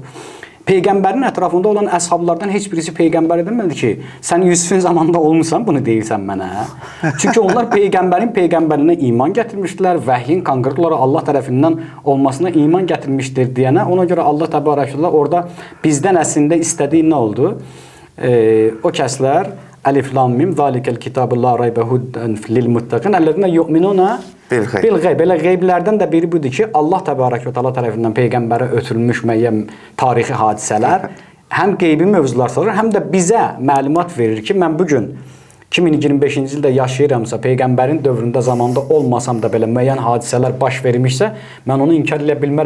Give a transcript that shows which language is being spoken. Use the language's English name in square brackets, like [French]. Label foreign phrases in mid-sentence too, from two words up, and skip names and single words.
[Azerbaijani] Peyğəmbərin ətrafında olan əshablardan heç birisi peyğəmbər demədi ki, sən Yusufun zamanında olmusan, bunu deyirsən mənə. Çünki onlar peyğəmbərin peyğəmbərliyinə iman gətirmişdilər, vəhyin konkret olaraq Allah tərəfindən olmasına iman gətirmişdir deyənə, ona görə Allah təbarəkəllah orada bizdən əslində istədiyi nə oldu? O kəslər [Arabic] الم ذلك الكتاب لا ريب هدى للمتقين الذين يؤمنون بالغيب. [Azerbaijani] Belə qeyblərdən də biri budur ki, Allah təbarək və təala tərəfindən peyğəmbərə ötürülmüş müəyyən tarixi hadisələr həm qeybi mövzular salır, həm də bizə məlumat verir ki, mən bu gün 2025-ci ildə yaşayıramsa, peyğəmbərin dövründə zamanda olmasam da belə müəyyən hadisələr baş vermişsə, mən onu inkar edə bilmərəm.